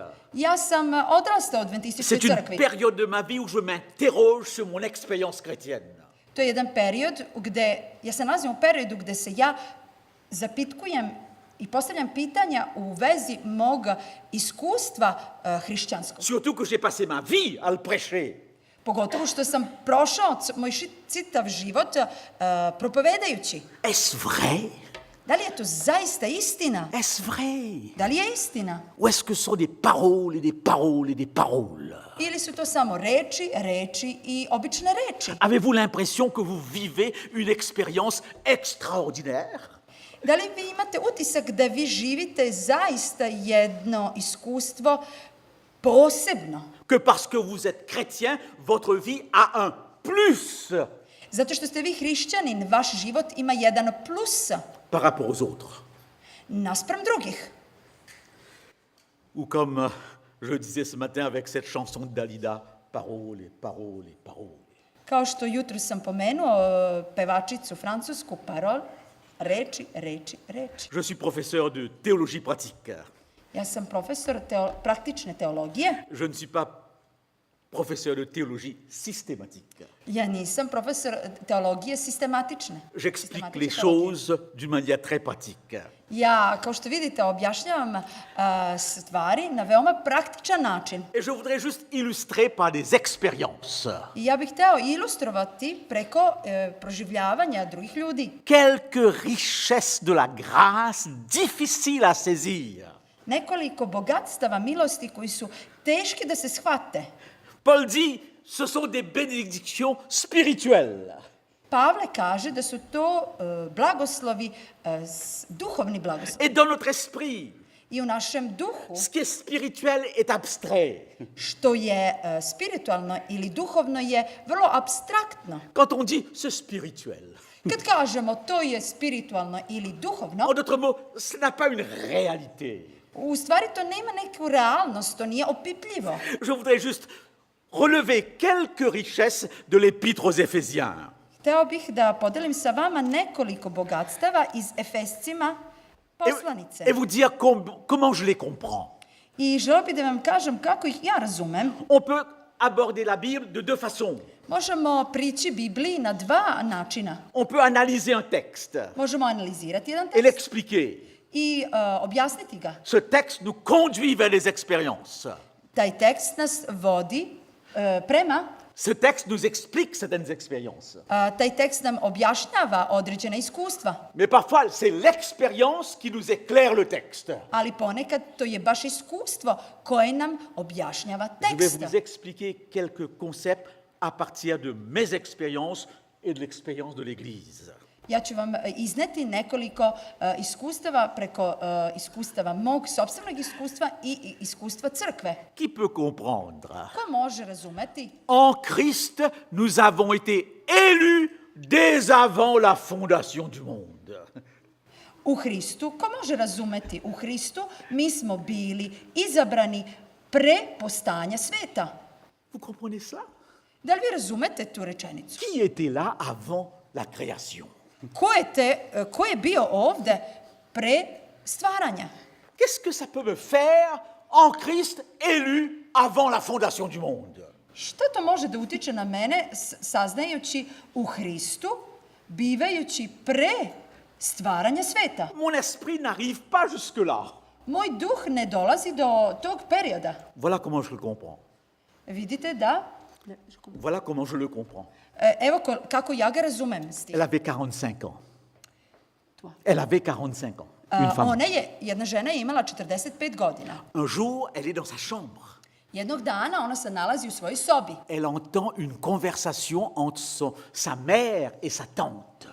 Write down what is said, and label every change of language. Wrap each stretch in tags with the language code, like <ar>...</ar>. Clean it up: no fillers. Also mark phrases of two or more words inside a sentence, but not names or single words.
<sr>Ja sam odrastao u Adventističkoj</sr> <fr>C'est une</fr> <sr>crkvi.</sr> <fr>période de ma vie où je m'interroge sur mon expérience chrétienne.</fr> <sr>To je jedan period gde, ja se nalazim u periodu gde se ja zapitkujem I postavljam pitanja u vezi mog iskustva hrišćanskog.</sr> <fr>Surtout que j'ai passé ma vie à le prêcher.</fr> <sr>Pogotovo što sam prošao moj čitav život propovedajući.</sr> <fr>Est-ce vrai?</fr> <sr>Da li je to zaista istina?</sr> <fr>Est-ce vrai?</fr> <sr>Da li je istina?</sr> <fr>Ou est-ce que ce sont des paroles et des paroles et des paroles?</fr> <sr>Ili su to samo reči, reči i obične reči?</sr> <fr>Avez-vous l'impression que vous vivez une expérience extraordinaire?</fr> <sr>Da li vi imate utisak da vi živite zaista jedno iskustvo posebno?</sr> <fr>Que parce que vous êtes chrétien, votre vie a un plus</fr> <sr>Zato što ste vi hrišćanin, vaš život ima jedan plus</sr> <fr>par rapport aux autres.</fr> <sr>naspram drugih.</sr> <fr>Ou comme je disais ce matin avec cette chanson de Dalida, paroles et paroles et paroles.</fr> <sr>Kao što jutro sam pomenuo pevačicu francusku Parol, reči, reči, reči.</sr> <fr>Je suis professeur de théologie pratique.</fr> <sr>Ja sam profesor praktične teologije.</sr> <fr>Je ne suis pas professeur de théologie systématique.</fr> <sr>Ja nisam profesor teologije sistematične.</sr> <fr>J'explique les choses d'une manière très pratique.</fr> <sr>Ja, kao što vidite, objašnjavam stvari na veoma praktičan način.</sr> <fr>Et je voudrais juste illustrer par des expériences.</fr> <sr>I ja bih hteo ilustrovati preko proživljavanja drugih ljudi.</sr> <fr>Quelques richesses de la grâce difficiles à saisir.</fr> <sr>Nekoliko bogatstava milosti koji su teški da se shvate.</sr> <fr>Paul dit, ce sont des bénédictions spirituelles.</fr> <sr>Pavle kaže da su to blagoslovi, duhovni blagoslovi.</sr> <fr>Et dans notre esprit,</fr> <sr>I u našem duhu,</sr> <fr>ce qui est spirituel est abstrait.</fr> <sr>što je spiritualno ili duhovno je vrlo abstraktno.</sr> <fr>Quand on dit c'est spirituel,</fr> <sr>Kad kažemo to je spiritualno ili duhovno,</sr> <fr>en d'autres mots, ce n'a pas une réalité.</fr> <sr>u stvari to nema neku realnost, to nije opipljivo.</sr> <fr>Je voudrais juste relever quelques richesses de l'épître aux Éphésiens.</fr> <sr>Hteo bih da podelim sa vama nekoliko bogatstava iz Efescima poslanice.</sr> <fr>Et vous dire comment je les comprends.</fr> <sr>I želeo bih da vam kažem kako ih ja razumem.</sr> <fr>On peut aborder la Bible de deux façons.</fr> <sr>Možemo prići Bibliji na dva načina.</sr> <fr>On peut analyser un texte</fr> <sr>Možemo analizirati jedan</sr> <fr>et</fr> <sr>tekst</sr> <fr>l'expliquer.</fr> <sr>i objasniti ga.</sr> <fr>Ce texte nous conduit vers les expériences.</fr> <sr>Taj tekst nas vodi prema,</sr> <fr>Ce texte nous explique certaines expériences.</fr> <sr>taj tekst nam objašnjava određena iskustva,</sr> <fr>Mais parfois, c'est l'expérience qui nous éclaire le texte.</fr> <sr>ali ponekad to je baš iskustvo koje nam objašnjava</sr> <fr>Je vais</fr> <sr>tekst.</sr> <fr>vous expliquer quelques concepts à partir de mes expériences et de l'expérience de l'Église.</fr> <sr>Ja ću vam izneti nekoliko iskustava preko iskustava mog sopstvenog iskustva i iskustva crkve.</sr> <fr>Qui peut comprendre?</fr> <sr>Ko može razumeti?</sr> <fr>En Christ, nous avons été élus dès avant la fondation du monde.</fr> <sr>U Hristu, ko može razumeti? U Hristu mi smo bili izabrani pre postanja sveta.</sr> <fr>Vous comprenez ça?</fr> <sr>Da li vi razumete tu rečenicu?</sr> <fr>Qui était là avant la création?</fr> <sr>Ko je bio ovde pre stvaranja?</sr> <fr>Qu'est-ce que ça peut me faire en Christ élu avant la fondation du monde?</fr> <sr>Šta to može da utiče na mene saznajući u Hristu, bivajući pre stvaranja sveta?</sr> <fr>Mon esprit n'arrive pas jusque-là.</fr> <sr>Moj duh ne dolazi do tog perioda.</sr> <fr>Voilà comment je le comprends.</fr> <sr>Vidite da?</sr> <fr>Voilà comment je le comprends.</fr> <sr>Evo kako ja ga razumem.</sr> <fr>Elle avait 45 ans. Elle avait 45 ans. Une femme.</fr> <sr>Jedna žena je imala 45 godina.</sr> <fr>Un jour, elle est dans sa chambre.</fr> <sr>Jednog dana ona se nalazi u svojoj sobi.</sr> <fr>Elle entend une conversation entre sa mère et sa tante.</fr>